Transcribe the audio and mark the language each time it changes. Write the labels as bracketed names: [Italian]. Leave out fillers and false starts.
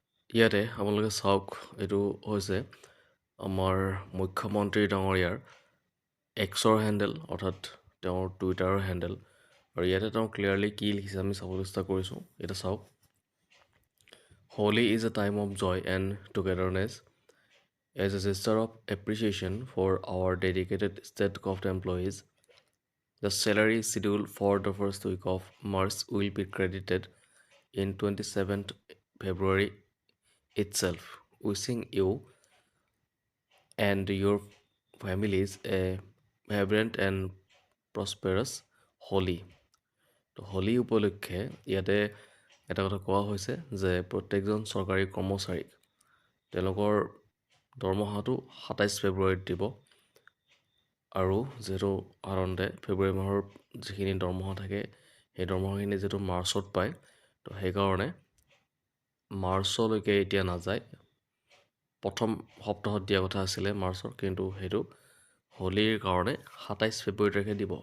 [Assamese] ইয়াতে আপোনালোকে চাওক, এইটো হৈছে আমাৰ মুখ্যমন্ত্ৰী ডাঙৰীয়াৰ এক্সৰ হেণ্ডেল, অৰ্থাৎ তেওঁৰ টুইটাৰৰ হেণ্ডেল। আৰু ইয়াতে তেওঁ ক্লিয়াৰলি কি লিখিছে আমি চাবলৈ চেষ্টা কৰিছোঁ। এতিয়া চাওক, [English] Holi is a time of joy and togetherness as a gesture of appreciation for our dedicated state government employees. The salary schedule for the first week of March will be credited in 27th February itself. Wishing you and your families a vibrant and prosperous Holi. [Assamese] তো হোলী উপলক্ষে ইয়াতে এটা কথা কোৱা হৈছে যে প্ৰত্যেকজন চৰকাৰী কৰ্মচাৰীক তেওঁলোকৰ দৰমহাটো 27 ফেব্ৰুৱাৰীত দিব। আৰু যিহেতু সাধাৰণতে ফেব্ৰুৱাৰী মাহৰ যিখিনি দৰমহা থাকে সেই দৰমহাখিনি যিহেতু মাৰ্চত পায়, তো সেইকাৰণে মাৰ্চলৈকে এতিয়া নাযায়, প্ৰথম সপ্তাহত দিয়া কথা আছিলে মাৰ্চৰ, কিন্তু সেইটো হোলীৰ কাৰণে 27 ফেব্ৰুৱাৰী তাৰিখে দিব।